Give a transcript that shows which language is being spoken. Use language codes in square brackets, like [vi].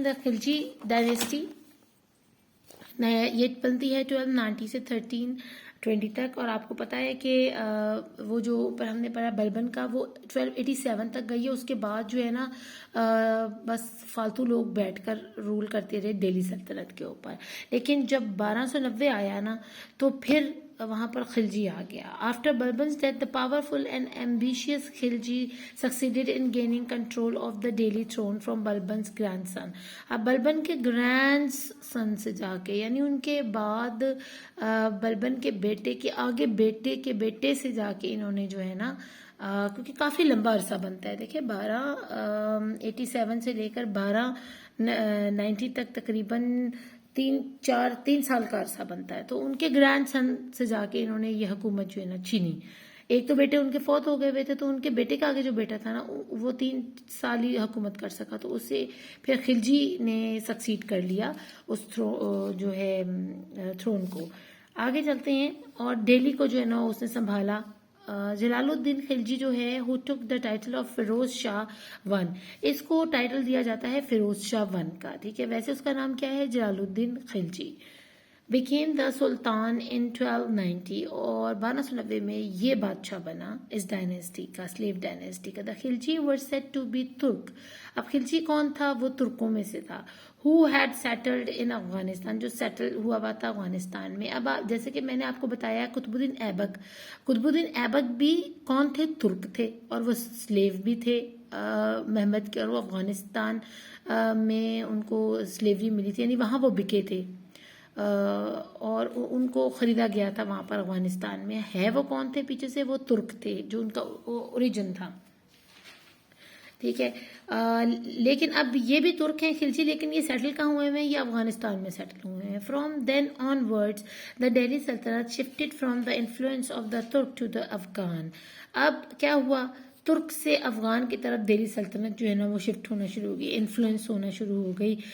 [en] the Khalji dynasty [ur] یہ بنتی ہے 1290 سے 1320 تک، اور آپ کو پتا ہے کہ وہ جو اوپر ہم نے پڑھا بلبن کا وہ 1287 تک گئی ہے. اس کے بعد جو ہے نا بس فالتو لوگ بیٹھ کر رول کرتے رہے دہلی سلطنت کے اوپر. لیکن جب 1290 آیا نا تو پھر وہاں پر خلجی آ گیا. [en] After Balban's death the powerful and ambitious Khalji succeeded in gaining control of the Delhi throne from Balban's grandson. [ur] اب بلبن کے گرینڈ سن سے جا کے یعنی ان کے بعد بلبن کے بیٹے کے آگے بیٹے کے بیٹے سے جا کے انہوں نے جو ہے نا کیونکہ کافی لمبا عرصہ بنتا ہے، دیکھیں 1287 سے لے کر 1290 تک تقریباً 3 سال کا عرصہ بنتا ہے. تو ان کے گرینڈ سن سے جا کے انہوں نے یہ حکومت جو ہے نا چھینی. ایک تو بیٹے ان کے فوت ہو گئے ہوئے تھے، تو ان کے بیٹے کا آگے جو بیٹا تھا نا وہ 3 سال ہی حکومت کر سکا، تو اس سے پھر خلجی نے سکسیڈ کر لیا اس جو ہے تھرون کو. آگے چلتے ہیں. اور دہلی کو جو ہے نا اس نے سنبھالا جلال الدین خلجی جو ہے [en] who took the title of [ur] Feroz Shah one, اس کو ٹائٹل دیا جاتا ہے فیروز شاہ ون کا، ٹھیک ہے. ویسے اس کا نام کیا ہے؟ جلال الدین Khilji. [en] became the sultan in 1290، [ur] اور 1290 میں یہ بادشاہ بنا اس ڈائنیسٹی کا، سلیو ڈائنیسٹی کا. [en] the Khilji were said to be Turk. [ur] اب خلجی کون تھا؟ وہ ترکوں میں سے تھا. [en] who had settled in Afghanistan, [ur] جو سیٹل ہوا ہوا تھا افغانستان میں. اب جیسے کہ میں نے آپ کو بتایا قطب الدین ایبک، قطب الدین ایبک بھی کون تھے؟ ترک تھے، اور وہ سلیو بھی تھے محمد کے، اور وہ افغانستان میں ان کو سلیوری ملی تھی، یعنی وہاں وہ بکے تھے اور ان کو خریدا گیا تھا وہاں پر افغانستان میں. ہے وہ کون تھے پیچھے سے؟ وہ ترک تھے، جو ان کا اوریجن تھا، ٹھیک ہے. لیکن اب یہ بھی ترک ہیں خلجی، لیکن یہ سیٹل کہاں ہوئے ہیں؟ یہ افغانستان میں سیٹل ہوئے ہیں. [en] From then onwards the Delhi سلطنت shifted from the influence of the Turk to the Afghan. [ur] اب کیا ہوا؟ ترک سے افغان کی طرف دہلی سلطنت جو ہے نا وہ شفٹ ہونا شروع ہو گئی، انفلوئنس ہونا شروع ہو گئی.